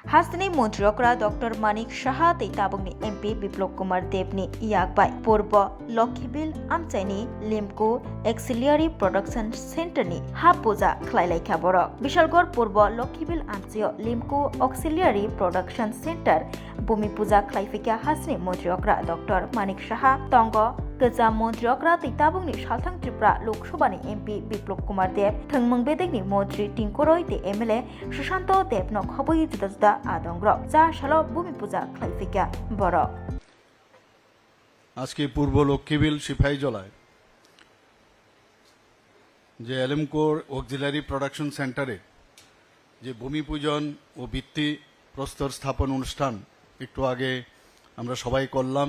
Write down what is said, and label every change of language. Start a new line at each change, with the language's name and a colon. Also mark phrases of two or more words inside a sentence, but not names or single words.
Kok Borok: हास्तनि मन्त्रियकरा डॉक्टर मानिक साहा तै ताबुंनि एमपि बिप्लब कुमार देवनि याकबाय पूर्व लक्ष्मीबिल आमचाइनि लिम्को एक्सिलियारि प्रोडक्शन सेन्टरनि हा पूजा खलायलायखा बरक विशालगढ़ पूर्व लक्ष्मीबिल आमचाइयाव लिम्को
English: auxiliary production centre
Kok Borok: भूमि पूजा खलायफैखा हास्तनि मन्त्रियकरा डॉक्टर मानिक साहा तंग गोजाम मन्त्रियकरा तै ताबुंनि सालथां त्रिपुरा लोकसभानि एमपि बिप्लब कुमार देव थंमंग बेदेगनि मन्त्रि टिंकुरय ते एमएलए सुशांत देवनो खबई जुदा जुदा आदंग्र जा सालो भूमि पूजा खलायफैखा बरक
Bangla: আজকে পূর্ব লক্ষ্মীবিল সিপাহীজলায় যে এলএমকোর
English: auxiliary production centre
Bangla: যে ভূমি পূজন ও ভিত্তি প্রস্তর স্থাপন অনুষ্ঠান একটু আগে আমরা সবাই করলাম।